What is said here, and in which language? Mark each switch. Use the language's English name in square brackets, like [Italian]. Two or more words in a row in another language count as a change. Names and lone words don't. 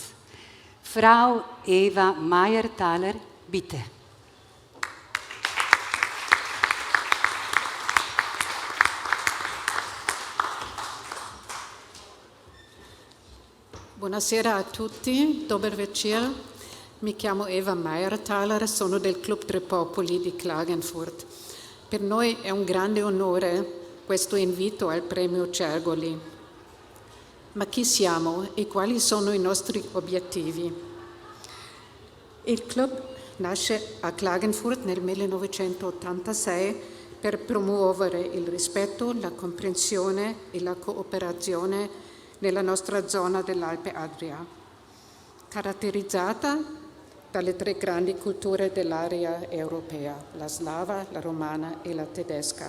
[German] Frau Eva Meyer-Thaler, bitte. [Italian] Buonasera a tutti, [Slovenian] dober večer. [Italian] Mi chiamo Eva Meyer-Thaler, sono del Club Tre Popoli di Klagenfurt. Per noi è un grande onore questo invito al premio Čergoli. Ma chi siamo e quali sono i nostri obiettivi? Il club nasce a Klagenfurt nel 1986 per promuovere il rispetto, la comprensione e la cooperazione nella nostra zona dell'Alpe Adria, caratterizzata dalle 3 grandi culture dell'area europea, la slava, la romana e la tedesca.